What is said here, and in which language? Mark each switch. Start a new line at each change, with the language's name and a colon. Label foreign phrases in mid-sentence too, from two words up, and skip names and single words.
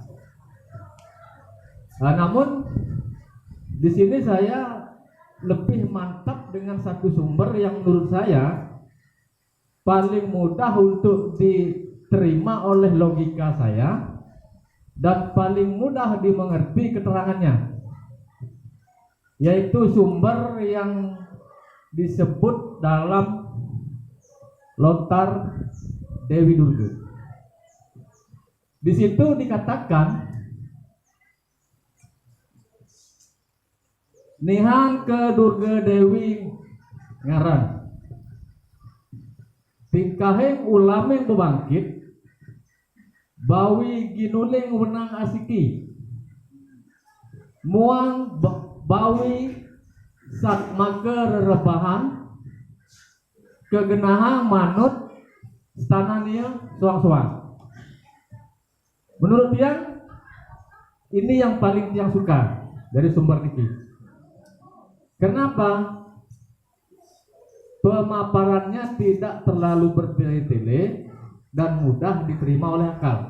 Indonesian: Nah, namun di sini saya lebih mantap dengan satu sumber yang menurut saya paling mudah untuk diterima oleh logika saya dan paling mudah dimengerti keterangannya, yaitu sumber yang disebut dalam Lontar Dewi Durga. Di situ dikatakan
Balinese: nihan ke Durga Dewi ngaran tingkahing ulameng bebangkit bawi ginuling wenang asiki muang bawi sak mager rebahan kegenahang manut stanania suang-suang.
Indonesian: Menurut tiang ini yang paling tiang suka dari sumber niki. Kenapa? Pemaparannya tidak terlalu bertele-tele dan mudah diterima oleh akal.